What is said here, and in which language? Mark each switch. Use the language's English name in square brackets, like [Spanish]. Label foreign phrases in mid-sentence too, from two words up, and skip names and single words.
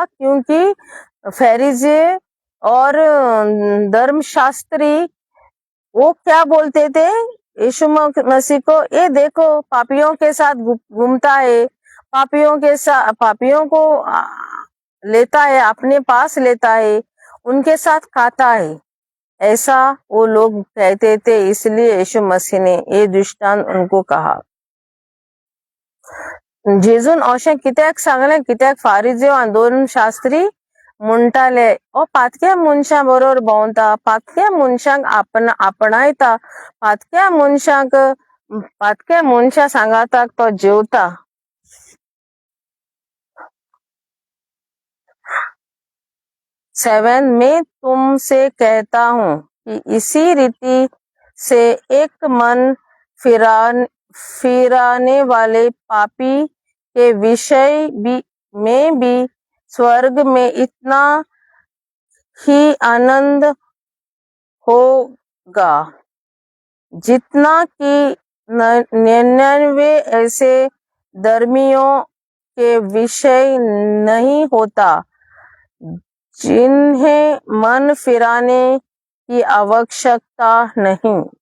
[Hindi] क्योंकि फरीसी और धर्मशास्त्री वो क्या बोलते थे यीशु मसीह को, ये देखो पापियों के साथ घूमता है, पापियों को लेता है, अपने पास लेता है, उनके साथ खाता है, ऐसा वो लोग कहते थे. इसलिए यीशु मसीह ने ये दृष्टांत उनको कहा. [Konkani] जेजून अशें कित्याक सांगलें? कित्याक फारिज्यो आनी धर्मशास्त्री म्हणटाले, ओ पातक्या मनशां बरोबर भोंवता, पातक्या मनशांक आपणायता, पातक्या मनशां सांगाताक तो जेवता. [Hindi] मैं तुमसे कहता हूँ कि इसी रीति से एक मन फिराने वाले पापी के विषय में भी स्वर्ग में इतना ही आनंद होगा जितना कि 99 ऐसे धर्मियों के विषय नहीं होता जिन्हें मन फिराने की आवश्यकता नहीं.